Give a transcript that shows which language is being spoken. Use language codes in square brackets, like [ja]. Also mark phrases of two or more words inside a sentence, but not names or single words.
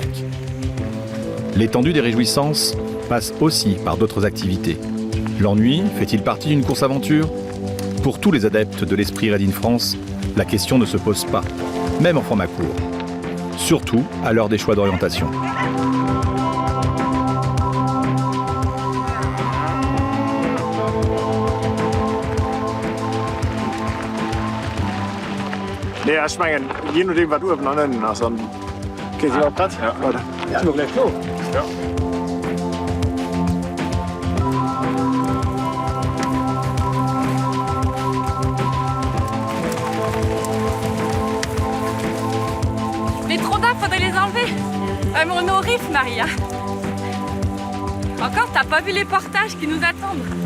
[fr] L'étendue des réjouissances passe aussi par d'autres activités. L'ennui fait-il partie d'une course-aventure ? Pour tous les adeptes de l'esprit Raid in France, la question ne se pose pas, même en format court. Surtout à l'heure des choix d'orientation. [de] Nee, ich meine, je nachdem, was du aufeinander hast. Okay, sind wir auf Platz? Ja. Warte. Ja. Sind wir gleich los? Ja. [fr] Les trondins, faudrait les enlever. On est au Reef, Maria. Encore, t'as pas vu les portages qui nous attendent.